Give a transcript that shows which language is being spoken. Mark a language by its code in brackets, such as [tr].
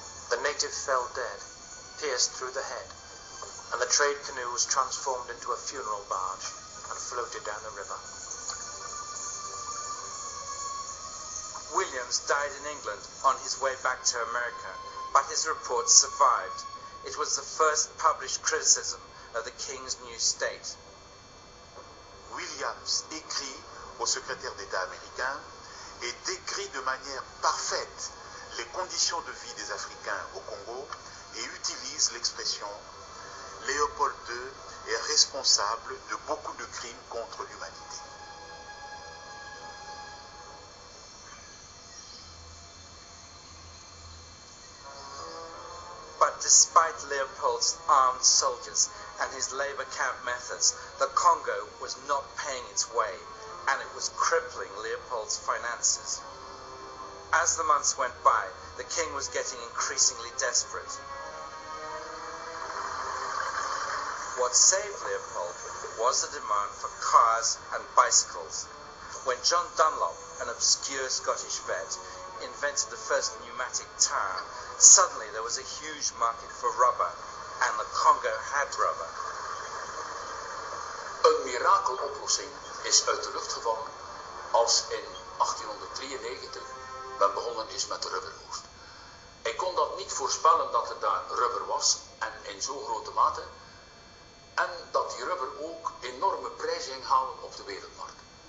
[en] The native fell dead, pierced through the head, and the trade canoe was transformed into a funeral barge and floated down the river. Williams died in England on his way back to America, but his report survived. It was the first published criticism of the King's new state. [fr] Williams écrit au secrétaire d'État américain et décrit de manière parfaite les conditions de vie des Africains au Congo et utilise l'expression « Léopold II est responsable de beaucoup de crimes contre l'humanité ». [en] But despite Leopold's armed soldiers and his labor camp methods, the Congo was not paying its way, and it was crippling Leopold's finances. As the months went by, the king was getting increasingly desperate. What saved Leopold was the demand for cars and bicycles. When John Dunlop, an obscure Scottish vet, invented the first pneumatic tire, suddenly there was a huge market for rubber, and the Congo had rubber. [nl] Een mirakeloplossing is uit de lucht gevallen als in 1893 men begonnen is met de rubberoogst. Hij kon dat niet voorspellen dat er daar rubber was en in zo'n grote mate en dat die rubber ook enorme prijzen ging halen op de wereldmarkt.